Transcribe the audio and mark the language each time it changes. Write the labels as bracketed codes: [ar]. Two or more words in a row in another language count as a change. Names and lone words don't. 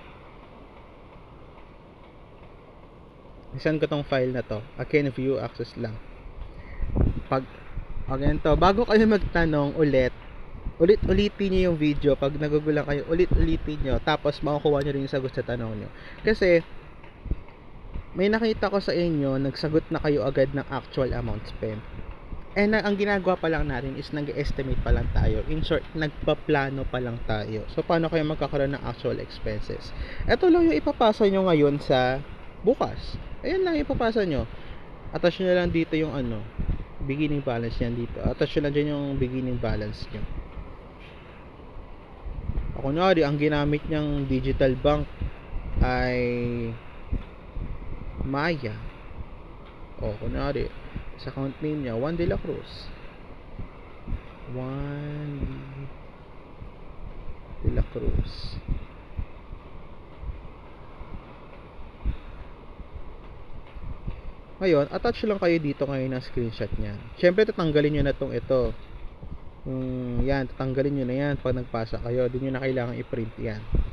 [tl] Isend ko tong file na to, again view access lang. Pag ganito, bago kayo magtanong ulit-ulitin nyo yung video. Pag nagugulang kayo, ulit-ulitin nyo, tapos makukuha nyo rin yung sagot sa tanong nyo. Kasi may nakita ko sa inyo, nagsagot na kayo agad ng [en] actual amount spent. [tl] And ang ginagawa pa lang natin is nag-estimate pa lang tayo. [en] In short, [tl] nagpaplano pa lang tayo. So, paano kayo magkakaroon ng [en] actual expenses? [tl] Ito lang yung ipapasa nyo ngayon sa bukas. Ayan lang ipapasa nyo. Attach nyo lang dito yung [en] beginning balance [tl] yan dito. Attach nyo lang dyan yung [en] beginning balance [tl] nyo. Kunyari, ang ginamit nyang [en] digital bank [tl] ay Maya. O, kunyari, sa [en] account name [tl] niya, Juan de la Cruz. Juan de la Cruz. Ngayon, attach lang kayo dito ngayon ng screenshot niyan. Siyempre, tatanggalin nyo na ito. Yan, tatanggalin nyo na yan pag nagpasa kayo. Di nyo na kailangan i-print yan.